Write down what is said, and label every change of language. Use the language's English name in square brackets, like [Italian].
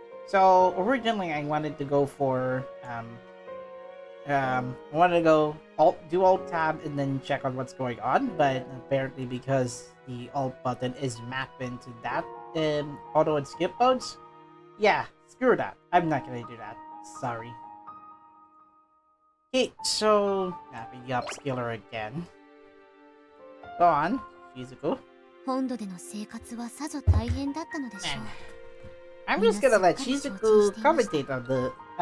[English] So originally I wanted to go for I wanted to go do alt tab and then check on what's going on, but apparently because the alt button is mapped into that auto and skip modes, yeah, screw that. I'm not gonna do that. Sorry. Okay, so having the upskiller again. Go on, Shizuku. [Japanese] 本土での生活はさぞ大変だったのでしょう。 [English] I'm just gonna let Shizuku commentate on the